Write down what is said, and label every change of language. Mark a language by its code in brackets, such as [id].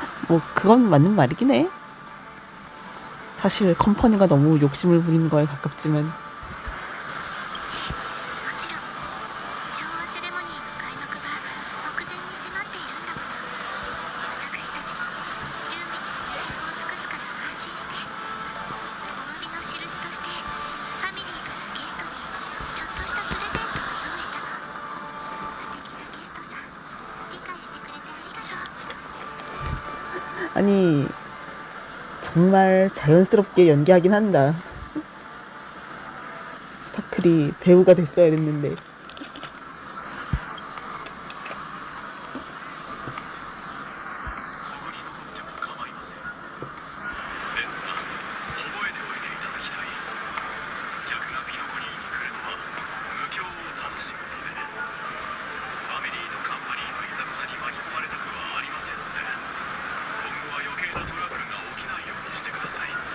[ko] 뭐 그건 맞는 말이긴 해. 사실 컴퍼니가 너무 욕심을 부리는 거에 가깝지만 [ja] もちろん調和セレモニーの開幕が目前に迫っているんだもの。私たちも準備に全力を尽くすから安心して。お詫びの印としてファミリーからゲストにちょっとしたプレゼントを用意したの。素敵なゲストさん、理解してくれてありがとう。 [ko] 아니 정말 자연스럽게 연기하긴 한다. 스파클이 배우가 됐어야 됐는데. [ja] ここに残っても構いません。ですが、覚えておいていただきたい。客がピノコニーに来るのは無教を楽しむため。ファミリーとカンパニーのいざこざに巻き込まれたくはありませんので、今後は余計なトラブルが起きないようにしてください。